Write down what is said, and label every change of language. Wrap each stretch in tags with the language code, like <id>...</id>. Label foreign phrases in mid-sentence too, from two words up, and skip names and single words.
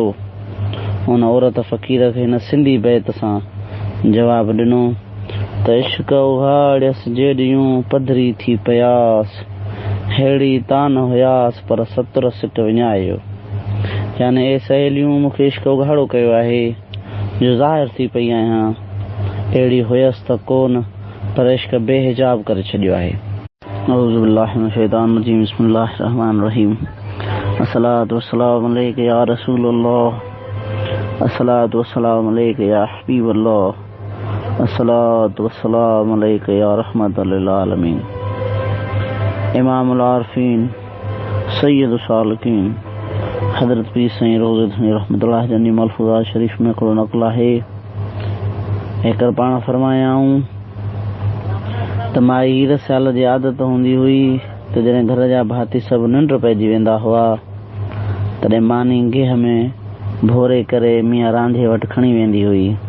<sd>उन औरत फ़कीर खे हिन सिंधी बैत सां जवाबु ॾिनो त इश्क उहाड़ियस जेॾियूं पधरी थी पयास, हेड़ी तान हुयास पर सतुर सिट विञायो। यानी ए सहेलियूं, मूंखे इश्क उघाड़ो कयो आहे जो ज़ाहिर थी पई आहियां, अहिड़ी हुयसि त कोन पर इश्क बेहिजाब करे छॾियो आहे।</sd> <ar>أعوذ بالله من الشيطان الرجيم، بسم الله الرحمن الرحيم. الصلاة والسلام عليك يا رسول الله، الصلاة والسلام عليك يا حبيب الله، الصلاة والسلام عليك يا رحمة للعالمين. إمام العارفين سيد السالكين</ar> <sd>हज़रत पीर साईं रोज़ दुनी रहमतुल्लाह जनी मलफूज़ा शरीफ में को नक़ल आहे। हिकिड़ो पाण फरमायाऊं त माई हीर सियाल जी आदत हूंदी हुई त जॾहिं घर जा भाती सभु निंड पइजी वेंदा हुआ तॾहिं मानी गेह में भोरे करे मियां रांधे वटि खणी वेंदी हुई।</sd>